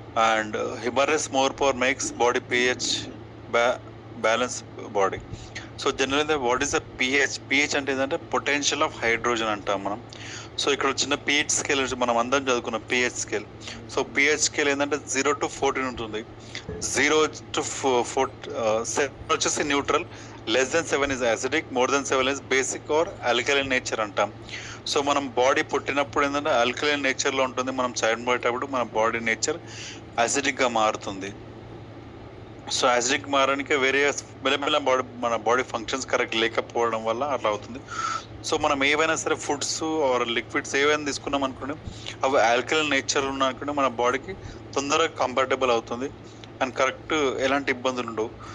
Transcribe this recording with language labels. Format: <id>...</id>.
<en>And హిమరస్ more power makes body pH balance body.</en> <te>So జనరల్గా what is the pH అంటే ఏంటంటే potential of hydrogen అంటాం మనం. So ఇక్కడ చిన్న pH స్కేల్ మనం అందరం చదువుకున్నాం pH scale. So pH scale ఏంటంటే 0 to 14 ఉంటుంది.</te> <en>0 to 7 వచ్చేసి neutral, <7 is acidic, more than 7 is basic or alkaline nature</en> <te>అంటాం. సో మనం బాడీ పుట్టినప్పుడు ఏంటంటే ఆల్కలైన్ నేచర్లో ఉంటుంది, మనం చనిపోయేటప్పుడు మన బాడీ నేచర్ యాసిడిక్గా మారుతుంది. సో యాసిడిక్ మారడానికి వేరియస్ మెల్లమెల్ల మన బాడీ ఫంక్షన్స్ కరెక్ట్ లేకపోవడం వల్ల అట్లా అవుతుంది. సో మనం ఏవైనా సరే ఫుడ్స్ ఆర్ లిక్విడ్స్ ఏవైనా తీసుకున్నాం అనుకోండి, అవి ఆల్కలైన్ నేచర్ ఉన్న అనుకోండి మన బాడీకి తొందరగా కంఫర్టబుల్ అవుతుంది అండ్ కరెక్ట్ ఎలాంటి ఇబ్బందులు ఉండవు.</te>